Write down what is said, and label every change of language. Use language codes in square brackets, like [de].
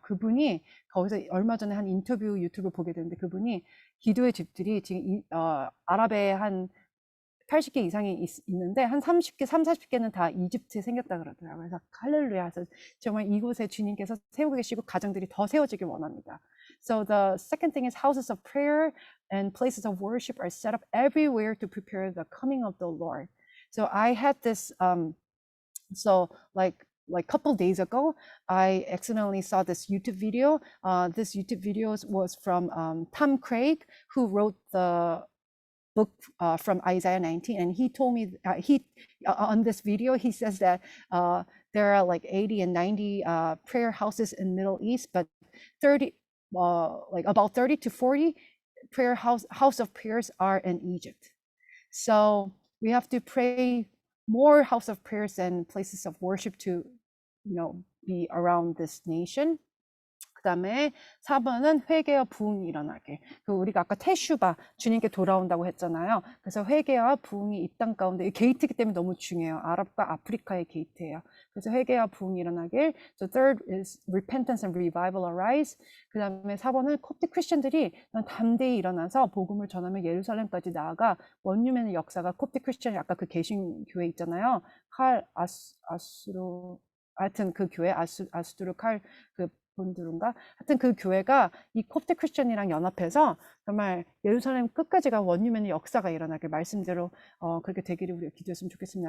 [ko] 그분이 거기서 얼마 전에 한 인터뷰 유튜브 보게 됐는데 그분이 기도의 집들이 지금 아랍에 한 80개 이상이 있는데 한 40개는 다 이집트에 생겼다 그러더라고요. 그래서 할렐루야. 그래서 정말 이곳에 주님께서 세우고 계시고 가정들이 더 세워지길 원합니다. [en] So the second thing is houses of prayer and places of worship are set up everywhere to prepare the coming of the Lord. So I had this like couple days ago, I accidentally saw this YouTube video. This YouTube video was from Tom Craig, who wrote the book from Isaiah 19, and he told me on this video he says that there are like 80 and 90 prayer houses in Middle East, but about 30 to 40 house of prayers are in Egypt. So we have to pray more house of prayers and places of worship to, be around this nation. [ko] 그다음에 4번은 회개와 부흥이 일어나게. 우리가 아까 테슈바 주님께 돌아온다고 했잖아요. 그래서 회개와 부흥이 이 땅 가운데 게이트이기 때문에 너무 중요해요. 아랍과 아프리카의 게이트예요. 그래서 회개와 부흥이 일어나길. [en] So third is repentance and revival arise. [ko] 그다음에 4번은 콥틱 크리스천들이 담대히 일어나서 복음을 전하며 예루살렘까지 나아가 원유맨의 역사가 콥틱 크리스천이 아까 그 개신 교회 있잖아요. 칼 아수로 하여튼 그 교회 아수두르 칼그 본드룬가 하여튼 그 교회가 이 콥틱 크리스천이랑 연합해서 정말 예루살렘 끝까지가 원유맨의 역사가 일어나길 말씀대로 그렇게 되기를 우리가 기도했으면 좋겠습니다.